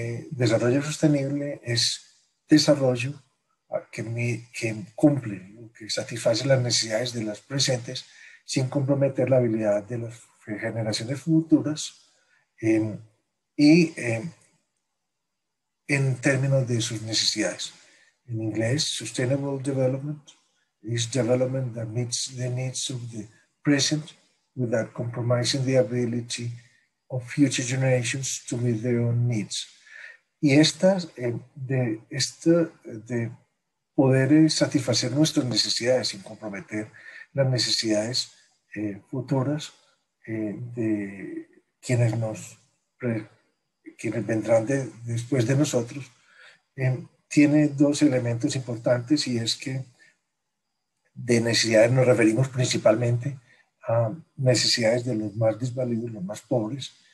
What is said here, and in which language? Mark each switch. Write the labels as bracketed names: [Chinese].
[Spanish] Desarrollo sostenible es desarrollo que cumple, que satisface las necesidades de las presentes sin comprometer la habilidad de las generaciones futuras, y en términos de sus necesidades. En inglés, [English] Sustainable Development is development that meets the needs of the present without compromising the ability of future generations to meet their own needs. [Spanish] Y de poder satisfacer nuestras necesidades sin comprometer las necesidades futuras de quienes vendrán después de nosotros, tiene dos elementos importantes, y es que de necesidades nos referimos principalmente a necesidades de los más desvalidos, los más pobres,